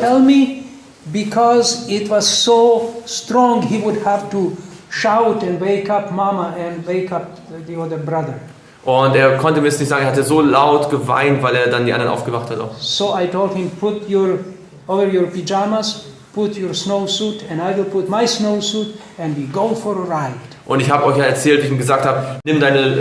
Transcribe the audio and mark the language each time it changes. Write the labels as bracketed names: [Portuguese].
[English] Tell me, because it was so strong, he would have to shout and wake up Mama and wake up the other brother. [German] Und er konnte mir es nicht sagen, er hatte so laut geweint, weil er dann die anderen aufgewacht hat auch. [English] So I told him, put over your pajamas, put your snowsuit, and I will put my snowsuit, and we go for a ride. [German] Und ich habe euch ja erzählt, wie ich ihm gesagt habe, nimm seine